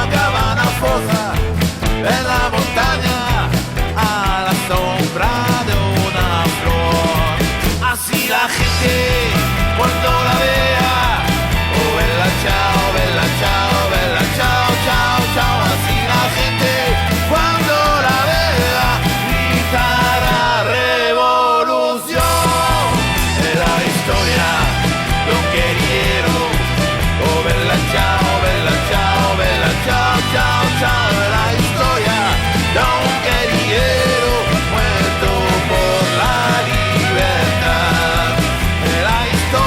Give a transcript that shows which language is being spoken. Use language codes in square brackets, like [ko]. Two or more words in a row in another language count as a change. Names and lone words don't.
[es] Cabana fosa en la montaña, a la sombra de una flor. Así la gente cuando la vea, [it] oh bella ciao, bella ciao, bella ciao, ciao, ciao. [es] Así la gente cuando la vea gritará revolución. La historia de un guerriero, [it] oh bella ciao, bella ciao, bella ciao, ciao, [es] ciao. La historia de un guerriero muerto por la libertad. La